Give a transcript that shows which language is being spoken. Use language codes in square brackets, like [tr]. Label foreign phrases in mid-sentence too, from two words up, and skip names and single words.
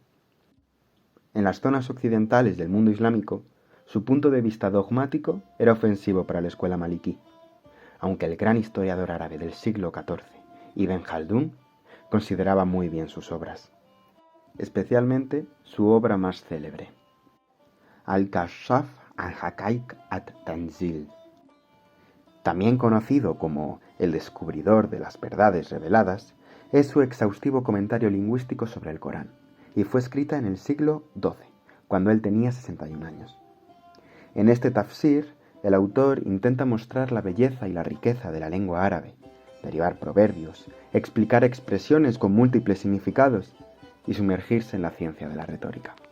[es] En las zonas occidentales del mundo islámico, su punto de vista dogmático era ofensivo para la escuela maliki, aunque el gran historiador árabe del siglo XIV, Ibn Khaldún, consideraba muy bien sus obras, especialmente su obra más célebre, Al-Kashaf al-Haqaiq at-Tanzil, también conocido como el descubridor de las verdades reveladas, es su exhaustivo comentario lingüístico sobre el Corán, y fue escrita en el siglo XII, cuando él tenía 61 años. En este tafsir, el autor intenta mostrar la belleza y la riqueza de la lengua árabe, derivar proverbios, explicar expresiones con múltiples significados y sumergirse en la ciencia de la retórica.